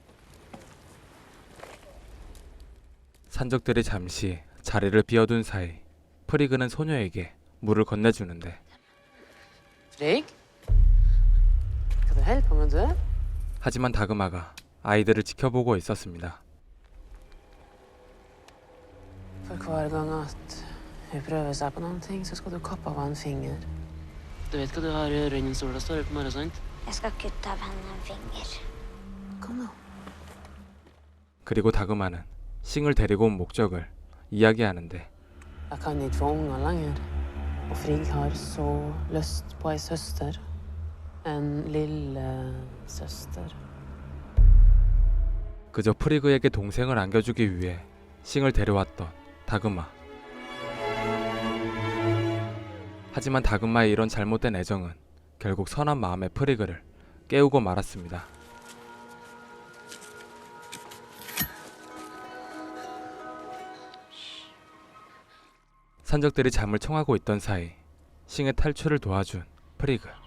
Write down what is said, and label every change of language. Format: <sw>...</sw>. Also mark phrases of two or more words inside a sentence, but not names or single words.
<ko>산적들이 잠시 자리를 비워둔 사이 프리그는 소녀에게 물을 건네주는데 하지만 다그마가 아이들을 지켜보고 있었습니다.</ko> <no>Hver gang at hun prøver seg på noen ting, så skal du kappe av en finger. Du vet hva du har i øret innen sola står opp i morgen, sant? Jeg skal kutte av henne en finger. Kom nå.</no> <ko>그리고 다그마는 싱을 데리고 온 목적을 이야기하는데</ko> <no>Jeg kan ikke få unger lenger. Og Frigg har så lyst på ei søster. En lille søster.</no> <ko>그저 프리그에게 동생을 안겨주기 위해 싱을 데려왔던 다그마. 하지만 다그마의 이런 잘못된 애정은 결국 선한 마음의 프리그를 깨우고 말았습니다. 산적들이 잠을 청하고 있던 사이 싱의 탈출을 도와준 프리그.</ko>